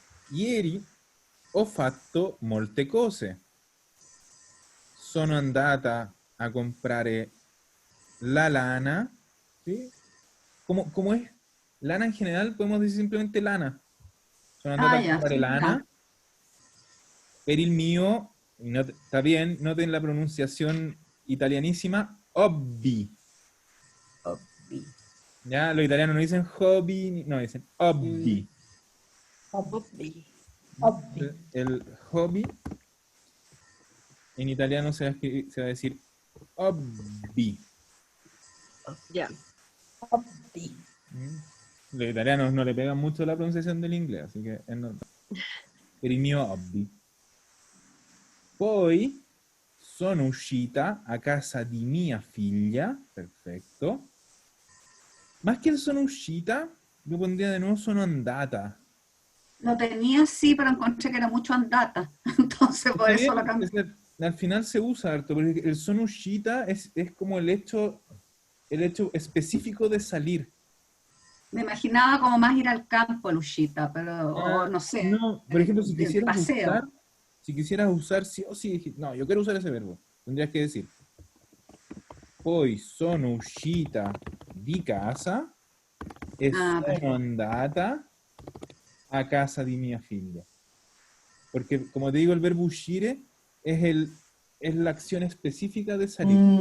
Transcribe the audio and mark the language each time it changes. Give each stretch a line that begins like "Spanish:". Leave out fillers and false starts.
Italian: Ieri ho fatto molte cose. Sono andata a comprare la lana.
Spanish: ¿Sí? ¿Cómo es? Lana en general, podemos decir simplemente lana.
Italian: Sono andata a
Spanish: Ya,
Italian: comprare
Spanish: sí,
Italian: lana.
Spanish: ya.
Italian: Per il mio,
Spanish: está bien, noten la pronunciación italianísima, hobby. Hobby. Ya, los italianos no dicen hobby, no, dicen hobby. Hobby. El hobby en italiano se va a decir hobby. Ya. Hobby. Los italianos no le pegan mucho la pronunciación del inglés, así que es normal.
Italian: Per il mio hobby. Poi sono uscita a casa di mia figlia, perfetto.
Spanish: Más que el
Italian: sono uscita,
Spanish: yo pondría de nuevo
Italian: sono andata.
Spanish: Lo tenía sí, pero encontré que era mucho andata. Entonces por Está eso bien, lo cambié. al final se usa harto, porque el
Italian: sono uscita
Spanish: es como el hecho específico de salir. Me imaginaba como más ir al campo, Luchita, pero o no sé, No, por ejemplo, si de paseo. quisieras usar sí o sí, no, yo quiero usar ese verbo. Tendrías que decir,
Italian: poi sono uscita di casa e sono
Spanish: Perfecto.
Italian: andata a casa di mia figlia.
Spanish: Porque, como te digo, el verbo uscire es la acción específica de salir.